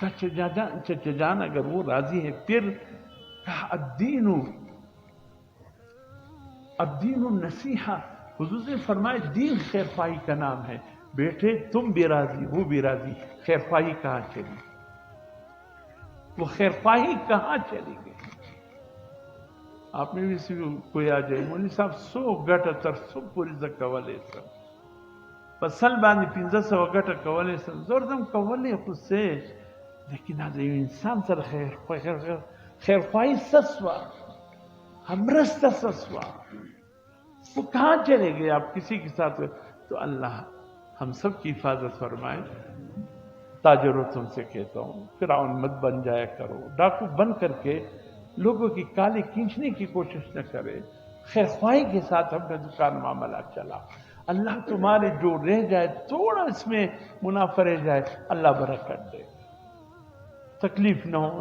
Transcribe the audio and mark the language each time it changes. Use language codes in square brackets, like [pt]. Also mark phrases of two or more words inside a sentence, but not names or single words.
[ur] چچا جان اگر وہ راضی ہے پھر کہا [ar] الدین النصیحہ، [ur] حضور نے فرمایا دین خیر خواہی کا نام ہے، بیٹے تم بھی راضی وہ بھی راضی، خیر خواہی کہاں چلی؟ وہ خیر خواہی کہاں چلی گئی؟ آپ میں بھی کوئی آ جائے مولوی صاحب [ps] 100 ګټه تر 100 پورې زه کولی شم، په سل باندې 1500 ګټه کولی شم، زور دم کولی خو څه، لیکن دا یو انسان سره خیر خواهی څه سوه، مرسته څه سوه، [ur] وہ کہاں چلے گئے؟ آپ کسی کے ساتھ تو اللہ ہم سب کی حفاظت فرمائے۔ تاجروں تم سے کہتا ہوں فرعون مت بن جایا کرو، ڈاکو بن کر کے لوگوں کی کالے کھینچنے کی کوشش نہ کرے، خیر خواہی کے ساتھ ہم نے دکان معاملہ چلا، اللہ تمہارے جو رہ جائے تھوڑا اس میں منافع رہ جائے اللہ برکت دے، تکلیف نہ ہو۔